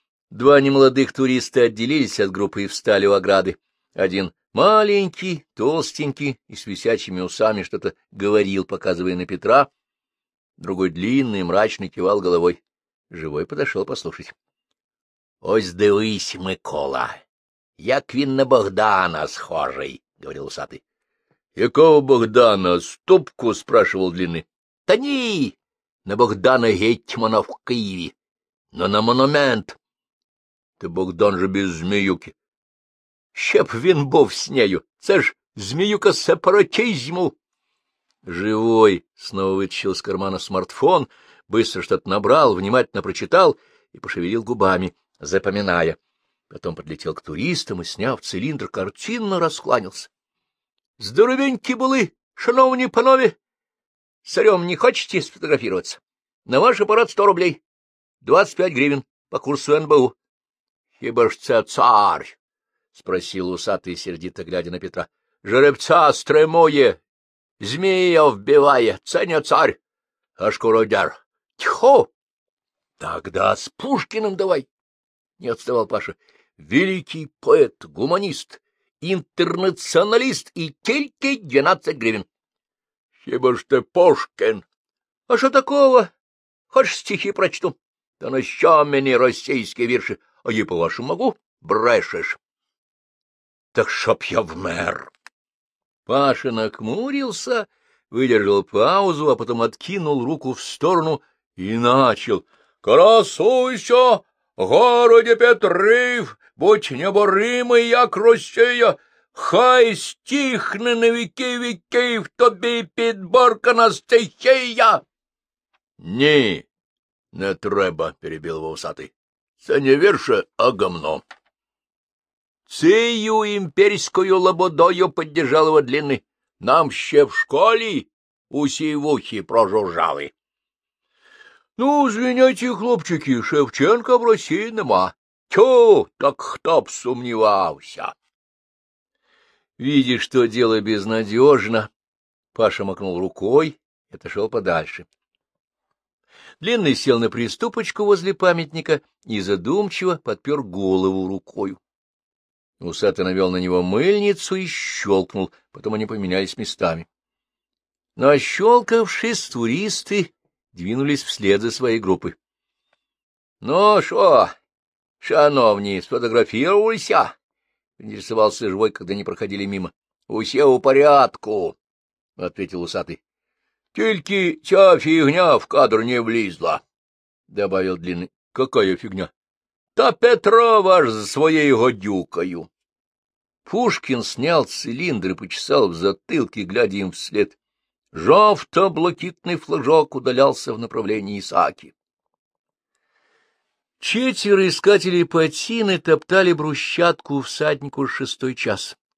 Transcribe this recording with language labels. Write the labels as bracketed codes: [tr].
[ru] Два немолодых туриста отделились от группы и встали у ограды. Один маленький, толстенький и с висячими усами что-то говорил, показывая на Петра. Другой длинный, мрачный, кивал головой. Живой подошел послушать. [uk] — Ось дивись, Микола, як він на Богдана схожий, — [ru] говорил усатый. Какого Богдана? Ступку? — спрашивал Длинный. [uk] — Та ни! На Богдана гетьмана в Києві. Но на монумент. Ти Богдан же без Зміюки. Ще б він був з нею. Це ж Зміюка сепаратизму. [ru] Живой снова вытащил из кармана смартфон, быстро что-то набрал, внимательно прочитал и пошевелил губами, запоминая. Потом подлетел к туристам и, сняв цилиндр, картинно раскланялся. — Здоровеньки были, [uk] шановні панове! [ru] Царем не хочете сфотографироваться? На ваш аппарат 100 рублей. 25 гривен по курсу НБУ. [uk] — Хіба ж це царь? [ru] — спросил усатый, сердито глядя на Петра. [uk] — Жеребця стримує, змія вбиває, це не царь, а шкуродяр. — Тьхо! [ru] — Тогда с Пушкиным давай! — не отставал Паша. — Великий поэт, гуманист, интернационалист и [uk] тільки 12 гривен. — Хіба ж ти Пушкин? — А що такого? Хоч стихи прочту. — Та на що мені російські вірші? А я по-вашому могу? Брешеш. — Так щоб я вмер. [ru] Паша нахмурился, выдержал паузу, а потом откинул руку в сторону и начал. [uk] — Красуйся, городе Петрив, будь неборимый, як Росія, хай стихне на веки веки, в тобі підборка на стихія. — Ні, не треба, — перебил его усатый. Це не вірше, а гамно. Цією імперською лободою піддержав його Длінний. Нам ще в школі усі вухи прожужжали. Ну, звиняйте, хлопчики, Шевченка в Росії нема. Тю, так хто б сумнівався. Видя, що діло безнадіжно, Паша махнув рукою і пішов подальше. [ru] Длинный сел на приступочку возле памятника и задумчиво подпер голову рукой. Усатый навел на него мыльницу и щелкнул, потом они поменялись местами. Но, ощелкавшись, туристы двинулись вслед за своей группой. — Ну шо, шановни, сфотографируйся! — интересовался живой, когда они проходили мимо. [uk] — Усе у порядку! — ответил усатый. — Тільки ця фігня в кадр не влізла, — [ru] добавил Длинный. — Какая фігня? [uk] — Та Петрова ж за своєю гадюкою. [ru] Пушкин снял цилиндр и почесал в затылке, глядя им вслед. Жовто-блакитный флажок удалялся в направлении Исааки. Четверо искателей патины топтали брусчатку всаднику в 6-й час.